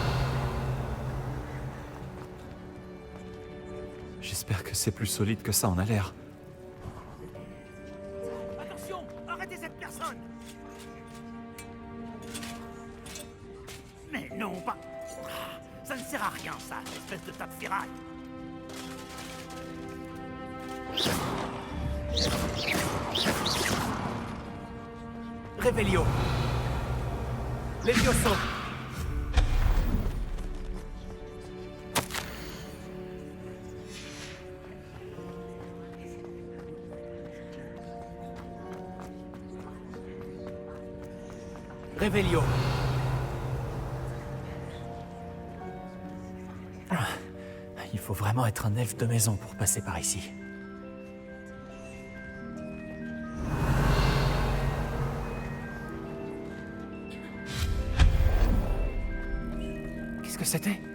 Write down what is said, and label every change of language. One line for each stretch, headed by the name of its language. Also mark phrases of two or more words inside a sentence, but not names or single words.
French: J'espère que c'est plus solide que ça en a l'air. Attention, arrêtez cette personne. Mais non, pas... Ça ne sert à rien, ça, espèce de tas de ferraille. Revelio. Levioso. Revelio. Il faut vraiment être un elfe de maison pour passer par ici. Qu'est-ce que c'était?